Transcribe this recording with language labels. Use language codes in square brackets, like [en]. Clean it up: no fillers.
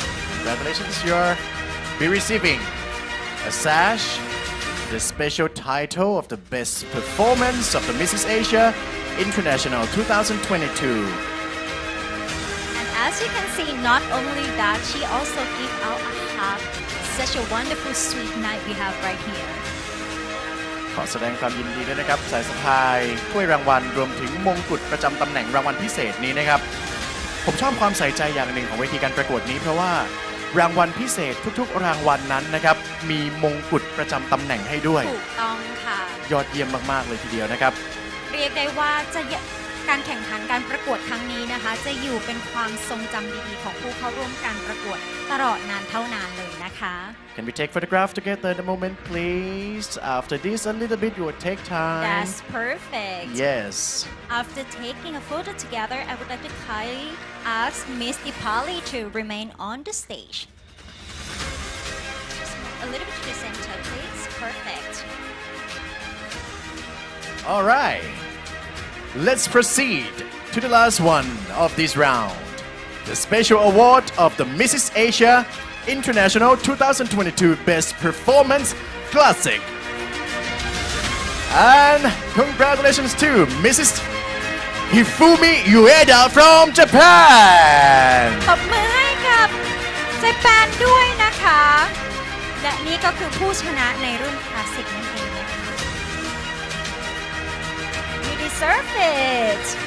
[en] Congratulations, you'll be receiving a sash, the special title of the Best Performance of the Mrs. Asia International 2022. And as you can see, not only that, she also gave out a hug. Such a wonderful, sweet night we have right here. [th] ขอแสดงความยินดีด้วยนะครับสายสะพายถ้วยรางวัลรวมถึงมงกุฎประจำตำแหน่งรางวัลพิเศษนี้นะครับผมชอบความใส่ใจอย่างหนึ่งของเวทีการประกวดนี้เพราะว่ารางวัลพิเศษทุกๆรางวัลนั้นนะครับมีมงกุฎประจำตำแหน่งให้ด้วย ถูกต้องค่ะ ยอดเยี่ยมมากๆเลยทีเดียวนะครับ เรียกได้ว่าการแข่งขันการประกวดครั้งนี้นะคะ จะอยู่เป็นความทรงจำดีๆของผู้เข้าร่วมการประกวดตลอดนานเท่านานเลยนะคะ [en] Can we take photograph together at the moment please After this a little bit you will take time That's perfect Yes After taking a photo together I would like to kindly ask Miss Dipali to remain on the stage Just a little bit to the center please Perfect All right Let's proceed to the last one of this round. The special award of the Mrs. Asia International 2022 Best Performance Classic. And congratulations to Mrs. Hitomi Ueda from Japan. [th] ตบมือให้กับเจแปนด้วยนะคะ และนี่ก็คือผู้ชนะในรุ่นคลาสสิกนั่นเองนะคะ [en] You deserve it